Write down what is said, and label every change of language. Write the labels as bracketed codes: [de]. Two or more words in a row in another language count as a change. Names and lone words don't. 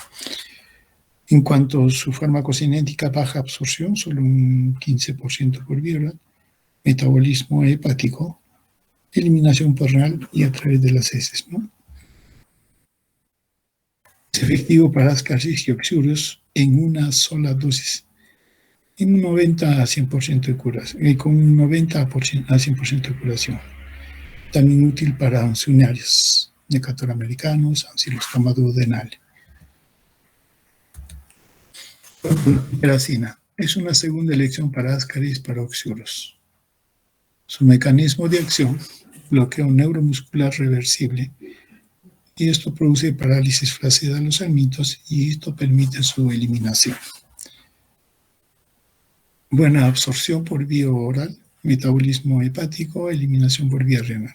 [es] En cuanto a su farmacocinética, baja absorción, solo un 15% por vía oral, metabolismo hepático, eliminación por renal y a través de las heces, ¿no? Es efectivo para ascaris y oxurios en una sola dosis, en un 90 a 100% de curación, con un 90 a 100% de curación. También útil para ansunarios, necator-americanos, ancilostoma duodenal. Peracina es una segunda elección para ascaris, para oxurios. Su mecanismo de acción: bloqueo neuromuscular reversible, y esto produce parálisis flácida de los alimentos y esto permite su eliminación. Buena absorción por vía oral, metabolismo hepático, eliminación por vía renal.